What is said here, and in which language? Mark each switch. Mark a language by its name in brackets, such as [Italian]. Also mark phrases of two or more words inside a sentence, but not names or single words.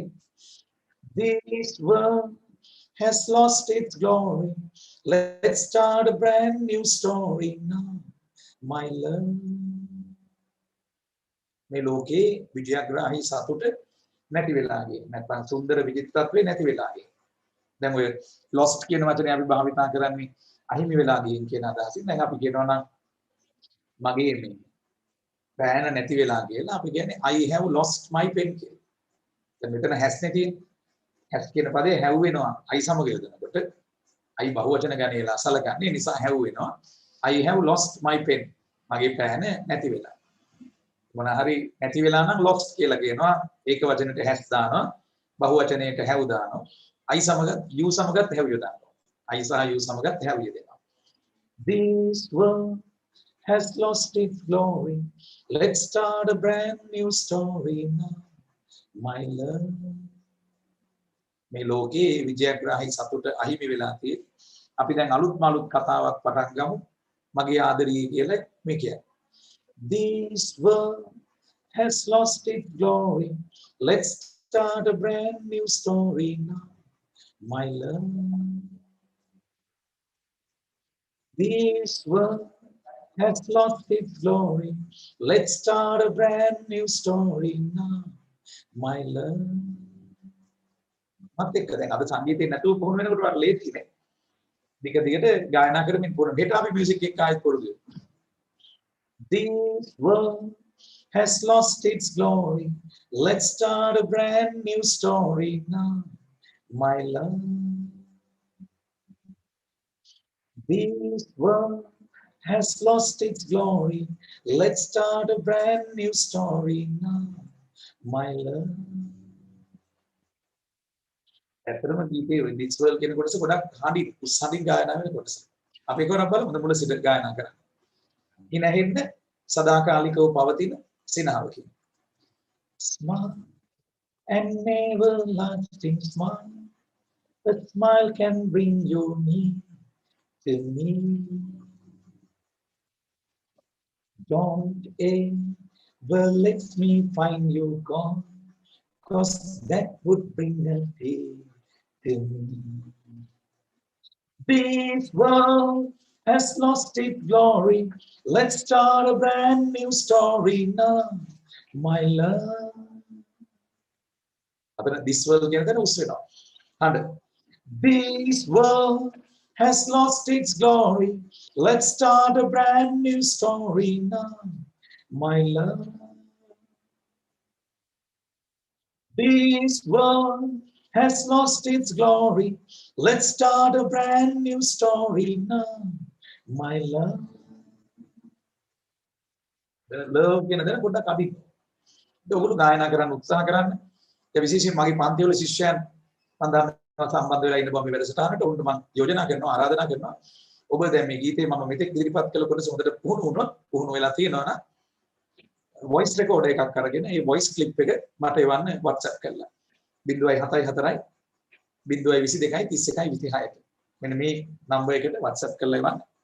[English] This world has lost its glory. Let's start a brand new story now, my love. [Sinhala] මේ ලෝකේ විජයග්‍රාහී සතුට නැති වෙලා ගියේ. නැත්නම් සුන්දර විචිත්‍රත්වේ නැති වෙලා ගියේ. දැන් ඔය lost කියන වචනේ අපි භාවිතා කරන්නේ අහිමි වෙලා ගියන් කියන අදහසින්. දැන් අපි කියනවා නම් මගේ මේ පෑන නැති වෙලා කියලා අපි කියන්නේ [English] I have lost my pen [Sinhala] කියලා. දැන් මෙතන has නේ තියෙන්නේ. has කියන පදේ have වෙනවා I සමග යොදනකොට. I බහුවචන ගණේලා සලකන්නේ නිසා have වෙනවා. I have lost my pen. මගේ පෑන නැති වෙලා. මොන හරි නැති වෙලා නම් lost කියලා කියනවා. ඒක වචනෙට has දානවා. බහුවචනයට have දානවා. I සමග you සමගත් have යොදානවා. I සහ you සමගත් have යොදනවා. [English] This world has lost its glory. Let's start a brand new story now, my love. [Sinhala] මේ ලෝකේ විජයග්‍රාහී සතුට අහිමි වෙලා තියෙන්නේ. අපි දැන් අලුත් කතාවක් පටන් ගමු. මගේ ආදරී කියලා මේ කියන්නේ. [English] This world has lost its glory. Let's start a brand new story now, my love. This world has lost its glory. Let's start a brand new story now, my love. [Sinhala] මත් එක්ක දැන් අද සංගීතේ නැතුව පුහුණු වෙනකොට වට ලේසි නේ. දිගට ගායනා කරමින් පුහුණු. හෙට අපි මියුසික් එක ආයෙත් පුරුදු වෙමු. [English] This world has lost its glory. Let's start a brand new story now, my love. This world has lost its glory. Let's start a brand new story now, my love. [Sinhala] ඇත්තටම ගීතේ [English] this world [Sinhala] කියන කොටස ගොඩක් හඬින් උස්සමින් ගායනා වෙන කොටස. අපි ඒක වරක් බලමු මුල සිට ගායනා කරන්න. ඉන ඇහෙන්න සදාකාලිකව පවතින සිනහවකින්. [English] Smile and everlasting smile. A smile can bring you near to me. Don't ever let me find you gone, 'cause that would bring a tear to me. This world has lost its glory. Let's start a brand new story now, my love. [Sinhala] අපිට [English] this world [Sinhala] කියන දේ උස් වෙනවා. හඬ. [English] This world has lost its glory. Let's start a brand new story now, my love. This world has lost its glory. Let's start a brand new story now, my love. The love [Sinhala] කියන දේ පොඩ්ඩක් අඩි. ඒක ඔයගොල්ලෝ ගායනා කරන්න උත්සාහ කරන්න. ඒ විශේෂයෙන් මගේ පන්ති වල ශිෂ්‍යයන් මම සම්බන්ධ වෙලා ඉන්න බව මේ වැඩසටහනට උන්ට මම යෝජනා කරනවා ආරාධනා කරනවා. ඔබ දැන් මේ ගීතේ මම මෙතෙක් ඉදිරිපත් කළ කොටස හොඳට පුහුණු වෙලා තියෙනවා නම් [English] voice record [Sinhala] එකක් අරගෙන ඒ [English] voice clip [Sinhala] එක මට එවන්න WhatsApp කරලා 074 022 31 26ට මෙන්න මේ නම්බර් එකට WhatsApp කරලා එවන්න